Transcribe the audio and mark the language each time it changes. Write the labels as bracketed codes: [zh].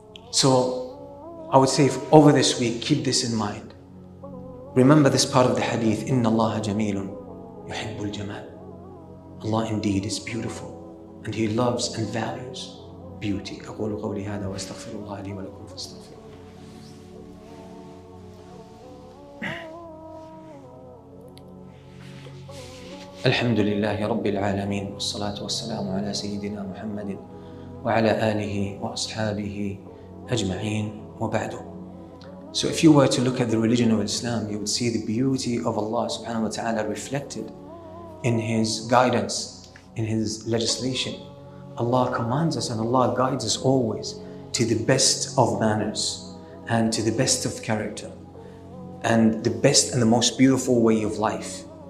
[en] So I would say over this week, keep this in mind. Remember this part of the hadith, [ar] إِنَّ اللَّهَ جَمِيلٌ يُحِبُّ الْجَمَالِ. [en] Allah indeed is beautiful and He loves and values beauty. [ar] أقول قولي هذا وأستغفر الله لي ولكم فاستغفروه. الحمد لله رب العالمين والصلاة والسلام على سيدنا محمد وعلى آله وأصحابه أجمعين وبعد. [en] So if you were to look at the religion of Islam, you would see the beauty of Allah subhanahu wa ta'ala reflected in His guidance, in His legislation. Allah commands us and Allah guides us always to the best of manners and to the best of character and the best and the most beautiful way of life.